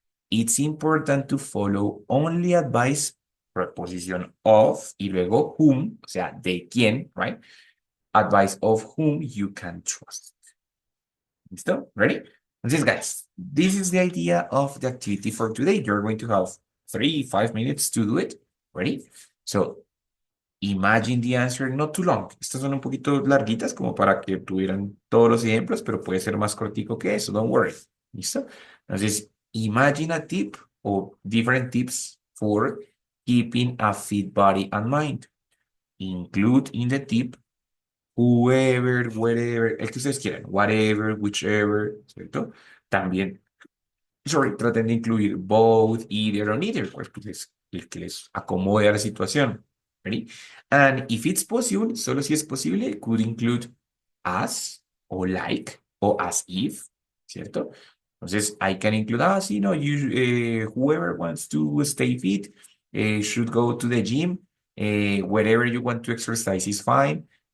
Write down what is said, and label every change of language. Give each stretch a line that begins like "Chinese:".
English: It's important to follow only advice, preposition of
Spanish: y luego
English: whom,
Spanish: o sea, de quién,
English: right? Advice of whom you can trust. ¿Listo? Ready? Entonces, guys, this is the idea of the activity for today. You're going to have 3, 5 minutes to do it. Ready? So, imagine the answer, not too long.
Spanish: Estas son un poquito larguitas como para que tuvieran todos los ejemplos, pero puede ser más cortico que eso.
English: Don't worry. ¿Listo? Entonces, imagine a tip or different tips for keeping a fit body and mind. Include in the tip whoever, wherever,
Spanish: el que ustedes quieran,
English: whatever, whichever,
Spanish: ¿cierto? También, sorry, traten de incluir both, either or neither, pues el que les acomode a la situación.
English: Ready? And if it's possible,
Spanish: solo si es posible,
English: could include as o like o as if,
Spanish: ¿cierto?
English: Entonces, I can include,
Spanish: sí, no,
English: whoever wants to stay fit should go to the gym. Wherever you want to exercise is fine.